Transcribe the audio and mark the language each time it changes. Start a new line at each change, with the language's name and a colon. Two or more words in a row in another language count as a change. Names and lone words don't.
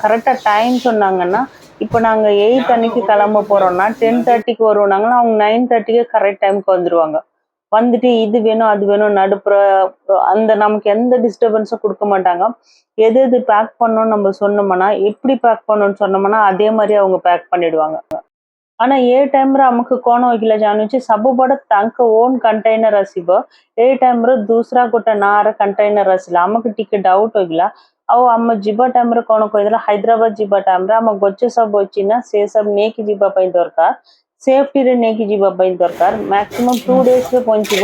Tamil: கரெக்டாக டைம் சொன்னாங்கன்னா இப்போ நாங்கள் 8 அன்னைக்கு கிளம்ப போகிறோன்னா 10:30க்கு வருவோம்னாங்கன்னா அவங்க 9:30க்கு கரெக்ட் டைமுக்கு வந்துடுவாங்க। வந்துட்டு இது வேணும் அது வேணும் நடுப்புற அந்த நமக்கு எந்த டிஸ்டர்பன்ஸும் கொடுக்க மாட்டாங்க। எது எது பேக் பண்ணணும்னு நம்ம சொன்னோம்னா, எப்படி பேக் பண்ணணும்னு சொன்னோம்னா அதே மாதிரி அவங்க பேக் பண்ணிடுவாங்க।
Odia: ஆனால் ଏ ଟାଇମ୍ରେ ଆମକୁ କ'ଣ ହେଇଥିଲା ଜାଣୁଛି, ସବୁବେଳେ ତାଙ୍କ ଓନ୍ କଣ୍ଟେନର ଆସିବ, ଏ ଟାଇମ୍ରେ ଦୁସରା ଗୋଟେ ନାଁରେ କଣ୍ଟେନର ଆସିଲା, ଆମକୁ ଟିକେ ଡାଉଟ୍ ହେଇଗଲା। ଆଉ ଆମ ଯିବା ଟାଇମ୍ରେ କ'ଣ କହିଦେଲା, ହାଇଦ୍ରାବାଦ ଯିବା ଟାଇମ୍ରେ ଆମ ଗଛ ସବୁ ଅଛି ନା ସେ ସବୁ ନେଇକି ଯିବା ପାଇଁ ଦରକାର, ସେଫ୍ଟିରେ ନେଇକି ଯିବା ପାଇଁ ଦରକାର, ମ୍ୟାକ୍ସିମମ୍ 2 daysରେ ପହଞ୍ଚିବ।